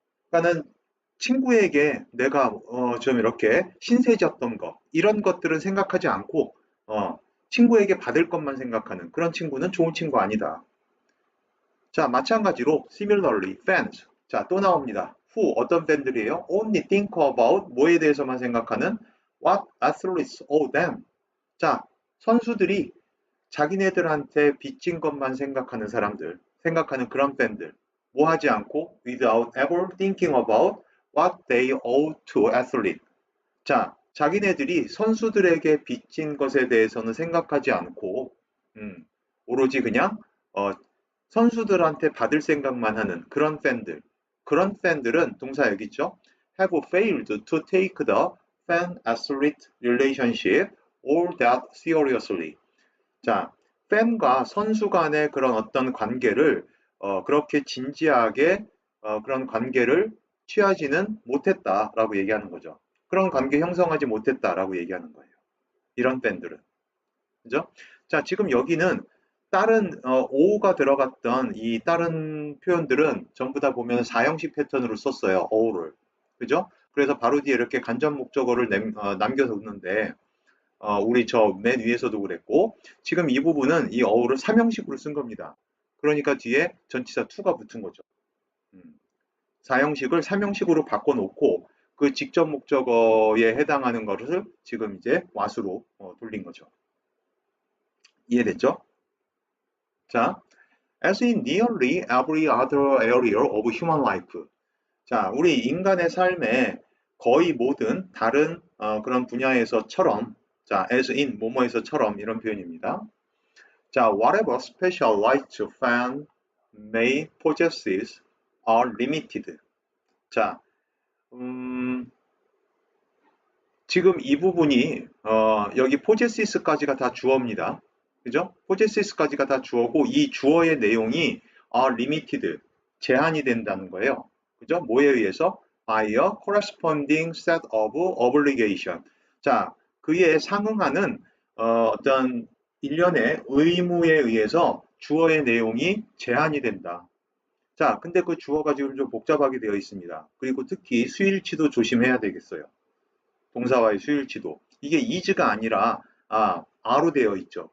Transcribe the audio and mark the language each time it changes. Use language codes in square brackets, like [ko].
[ko] 그러니까는 친구에게 내가 좀 이렇게 신세졌던 거 이런 것들은 생각하지 않고 친구에게 받을 것만 생각하는 그런 친구는 좋은 친구 아니다. 자, 마찬가지로 [en] similarly fans. [ko] 자, 또 나옵니다. who 어떤 팬들이에요? [en] only think about [ko] 뭐에 대해서만 생각하는 [en] what athletes owe them. [ko] 자, 선수들이 자기네들한테 빚진 것만 생각하는 사람들, 생각하는 그런 팬들. 뭐 하지 않고 [en] without ever thinking about what they owe to athlete. [ko] 자, 자기네들이 선수들에게 빚진 것에 대해서는 생각하지 않고 오로지 그냥 어, 선수들한테 받을 생각만 하는 그런 팬들. 그런 팬들은 동사 여기 있죠. [en] have failed to take the fan-athlete relationship all that seriously. [ko] 자, 팬과 선수 간의 그런 어떤 관계를 그렇게 진지하게 그런 관계를 취하지는 못했다라고 얘기하는 거죠. 그런 관계 형성하지 못했다라고 얘기하는 거예요. 이런 팬들은. 그죠? 자, 지금 여기는 다른 o가 들어갔던 이 다른 표현들은 전부 다 보면 4형식 패턴으로 썼어요. o를. 그죠? 그래서 바로 뒤에 이렇게 간접 목적어를 남겨뒀는데 우리 저 맨 위에서도 그랬고 지금 이 부분은 이 어우를 3형식으로 쓴 겁니다. 그러니까 뒤에 전치사 to가 붙은 거죠. 4형식을 3형식으로 바꿔놓고 그 직접 목적어에 해당하는 것을 지금 이제 와수로 돌린 거죠. 이해됐죠? [en] 자, as in nearly every other area of human life. [ko] 자, 우리 인간의 삶에 거의 모든 다른 그런 분야에서처럼 자, as in 뭐뭐에서처럼 이런 표현입니다. [en] 자, whatever special rights fan may possess are limited. [ko] 자, 지금 이 부분이 여기 possess까지가 다 주어입니다. 그죠? possess까지가 다 주어고 이 주어의 내용이 [en] are limited [ko] 제한이 된다는 거예요. 그죠? 뭐에 의해서? [en] by a corresponding set of obligation. [ko] 자, 그에 상응하는 어떤 일련의 의무에 의해서 주어의 내용이 제한이 된다. 자, 근데 그 주어가 지금 좀 복잡하게 되어 있습니다. 그리고 특히 수일치도 조심해야 되겠어요. 동사와의 수일치도. 이게 is가 아니라 a로 되어 있죠.